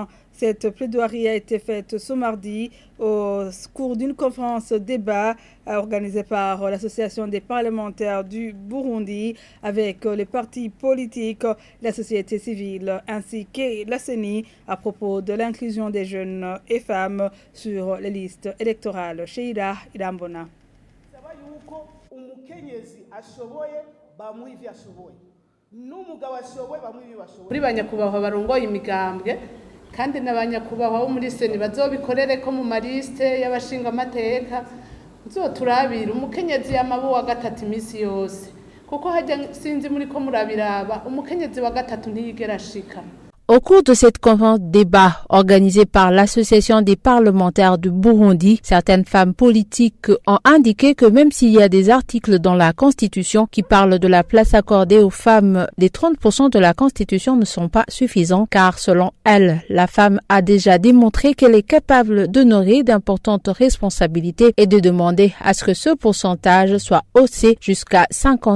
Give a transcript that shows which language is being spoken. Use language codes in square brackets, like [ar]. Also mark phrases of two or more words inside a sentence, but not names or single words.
[fr] Cette plaidoirie a été faite ce mardi au cours d'une conférence débat organisée par l'Association des parlementaires du Burundi avec les partis politiques, la société civile ainsi que la CENI à propos de l'inclusion des jeunes et femmes sur les listes électorales. Sheila Irambona. [rn] Kuri banyakubahwa barongoye imigambwe kandi n'abanyakubahwa bo muri seni bazobikorere ko mu maliste y'abashinga amateka nzoturabira umukenyezi yamabu wa gatatu imisi yose kuko hajya sinzi muri ko murabiraba umukenyezi wa gatatu ntiyigera ashika. [fr] Au cours de cette conférence débat organisée par l'Association des parlementaires du Burundi, certaines femmes politiques ont indiqué que même s'il y a des articles dans la Constitution qui parlent de la place accordée aux femmes, les 30% de la Constitution ne sont pas suffisants car selon elles, la femme a déjà démontré qu'elle est capable d'honorer d'importantes responsabilités et de demander à ce que ce pourcentage soit haussé jusqu'à 50%.